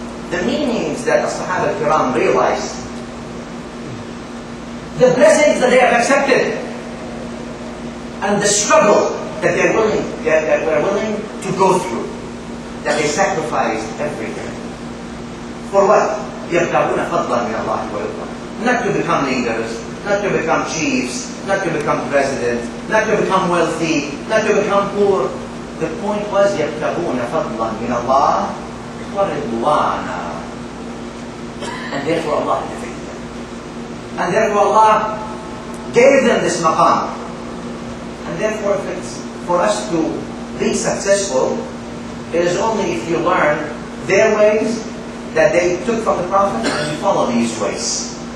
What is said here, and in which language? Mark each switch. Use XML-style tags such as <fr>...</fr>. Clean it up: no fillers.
<en>The meanings that the Sahaba Kiram realized, the blessings that they have accepted, and the struggle that they were willing to go through, that they sacrificed everything. For what?</en> <ar>يَبْتَغُونَ فَضْلًا مِنَ اللَّهِ وَرِضْوَانَهُ.</ar> <en>Not to become leaders, not to become chiefs, not to become president, not to become wealthy, not to become poor. The point was</en> <ar>يَبْتَغُونَ فَضْلًا مِنَ اللَّهِ وَرِضْوَانَهُ.</ar> <en>And therefore Allah defeated them. And therefore Allah gave them this maqam. And therefore if it's for us to be successful, it is only if you learn their ways that they took from the Prophet and you follow these ways.</en>